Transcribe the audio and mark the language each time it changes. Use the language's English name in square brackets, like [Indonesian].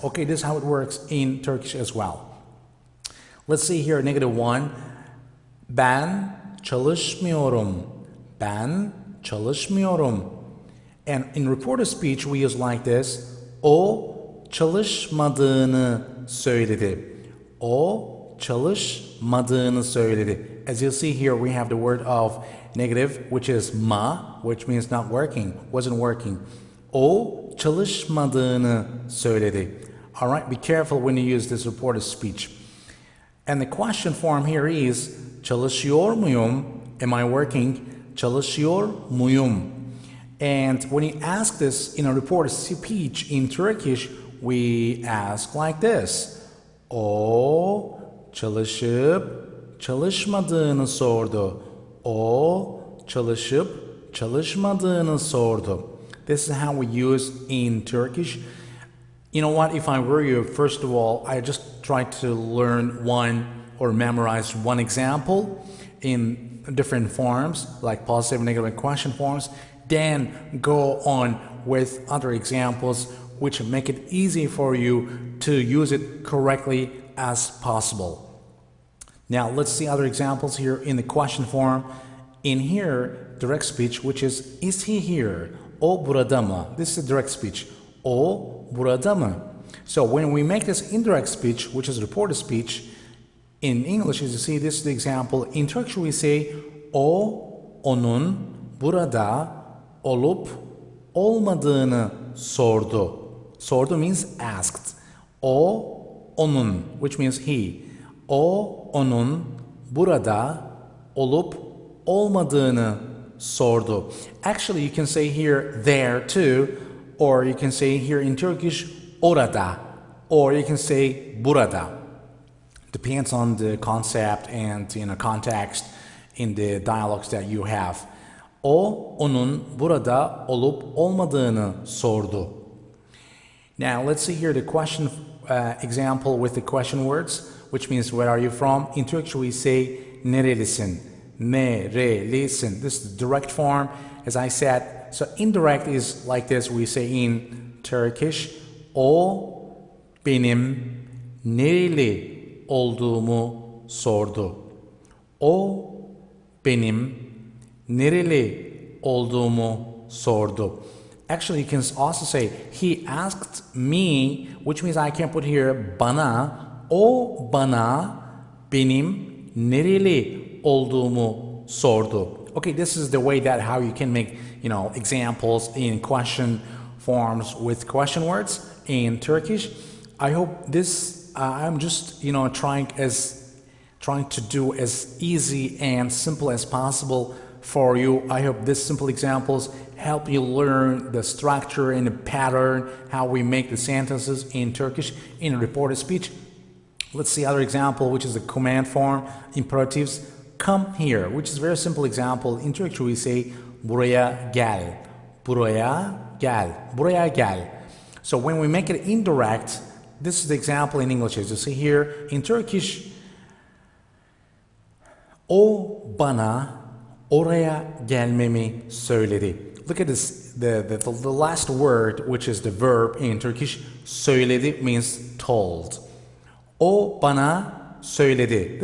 [English] Okay, this is how it works in Turkish as well. Let's see here, negative one. [Turkish] Ben çalışmıyorum. Ben çalışmıyorum. [English] And in reported speech, we use like this. [Turkish] O çalışmadığını söyledi. O çalışmadığını söyledi. [English] As you see here, we have the word of negative, which is ma, which means not working, wasn't working. [Turkish] O çalışmadığını söyledi. [English] All right, be careful when you use this reported speech. And the question form here is, [Turkish] çalışıyor muyum? [English] Am I working? [Turkish] Çalışıyor muyum? [English] And when you ask this in a reported speech in Turkish, we ask like this. [Turkish] O çalışıp çalışmadığını sordu. O çalışıp çalışmadığını sordu. [English] This is how we use in Turkish. You know what, if I were you, first of all, I just try to learn one or memorize one example in different forms, like positive, negative, and question forms, then go on with other examples which make it easy for you to use it correctly as possible. Now let's see other examples here in the question form. In here, direct speech, which is he here? [Turkish] O burada mı? [English] This is direct speech. [Turkish] O burada mı? [English] So when we make this indirect speech, which is reported speech, in English, as you see, this is the example. In Turkish, we say [Turkish] o, onun burada olup olmadığını sordu. [English] Sordu means asked. [Turkish] O, onun, [English] which means he. [Turkish] O, onun burada olup olmadığını sordu. [English] Actually, you can say here there too, or you can say here in Turkish orada, or you can say burada. Depends on the concept and context in the dialogues that you have. [Turkish] O, onun burada olup olmadığını sordu. [English] Now let's see here the question example with the question words, which means where are you from? In Turkish we say [Turkish] nerelisin, nerelisin. [English] This is the direct form, as I said. So indirect is like this. We say in Turkish, [Turkish] o benim nereli olduğumu sordu. O benim nereli olduğumu sordu. [English] Actually, you can also say he asked me, which means I can put here bana. [Turkish] O bana benim nereli olduğumu sordu. [English] Okay, this is the way that how you can make examples in question forms with question words in Turkish. I hope this I'm just trying to do as easy and simple as possible for you. I hope these simple examples help you learn the structure and the pattern, how we make the sentences in Turkish in reported speech. Let's see other example, which is the command form, imperatives. Come here, which is a very simple example. In Turkish we say [Turkish] buraya gel, buraya gel, buraya gel. [English] So when we make it indirect, this is the example in English. As you see here, in Turkish, [Turkish] o bana oraya gelmemi söyledi. [English] Look at this, the last word, which is the verb in Turkish. Söyledi means told. [Turkish] O bana söyledi.